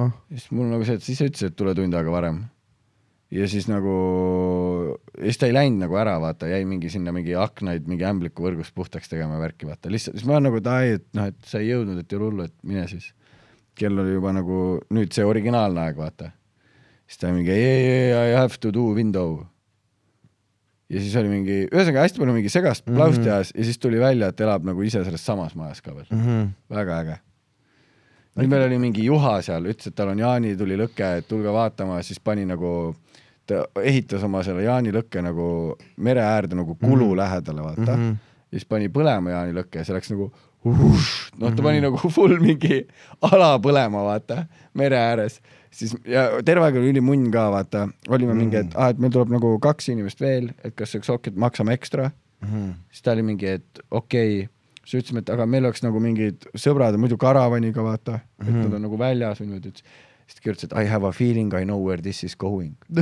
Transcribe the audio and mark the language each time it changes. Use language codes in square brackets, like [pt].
[et] Siis mul nagu see, et siis ütles, et tule tund aega varem. Ja siis nagu, siis ta ei läinud nagu ära, vaata, jäi mingi sinna mingi aknaid, mingi ämbliku võrgust puhtaks tegema värki, vaata. Lihtsalt, siis ma olen nagu, et sa ei jõudnud, et ei hullu, et mine siis. Kell oli juba nagu, nüüd see originaalne aeg, vaata. Siis ta mingi, [en] I have to do window. [et] Ja siis oli mingi, ühesõnaga hästi palju mingi segast plausti ajas ja siis tuli välja, et elab nagu ise selles samas majas ka veel. Väga äge. Nüüd meil oli mingi Juha seal, ütles, et tal on Jaani tuli lõkke, et tulge vaatama, siis pani nagu, ta ehitas oma selle Jaani lõkke nagu mere äärde nagu kulu lähedale, vaata. Ja siis pani põlema Jaani lõkke ja see läks nagu ta pani nagu full mingi ala põlema, vaata, mere ääres. Siis, ja terve aeg oli ülimunn ka, vaata, olime mingi, et meil tuleb nagu 2 inimest veel, et kas üks okei, et maksame ekstra. Siis ta oli mingi, et okei. Siis ütlesime, et aga meil oleks nagu mingid sõbrad, muidu karavaniga, vaata, et nad on nagu väljas. Siis ta kirjutas, et [en] I have a feeling I know where this is going.